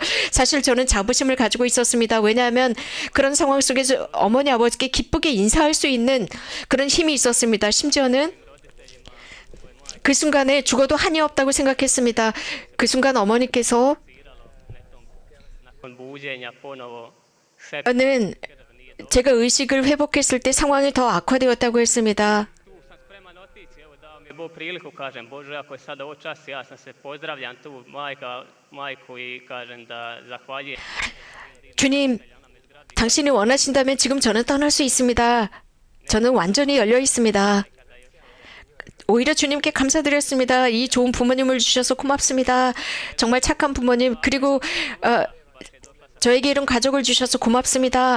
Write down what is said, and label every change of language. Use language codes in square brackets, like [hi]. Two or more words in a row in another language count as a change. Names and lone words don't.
[ko] 사실 저는 자부심을 가지고 있었습니다. 왜냐하면 그런 상황 속에서 어머니 아버지께 기쁘게 인사할 수 있는 그런 힘이 있었습니다. 심지어는 그 순간에 죽어도 한이 없다고 생각했습니다. 그 순간 어머니께서 저는 제가 의식을 회복했을 때 상황이 더 악화되었다고 했습니다. [hr] Bog priliku kažem, Bože, ako je sada ovo čas, ja sam se pozdravljam tu majku i kažem da zahvaljujem. [ko] 주님, 당신이 원하신다면 지금 저는 떠날 수 있습니다. 저는 완전히 열려 있습니다. 오히려 주님께 감사드렸습니다. 이 좋은 부모님을 주셔서 고맙습니다. 정말 착한 부모님. 그리고 저에게 이런 가족을 주셔서 고맙습니다.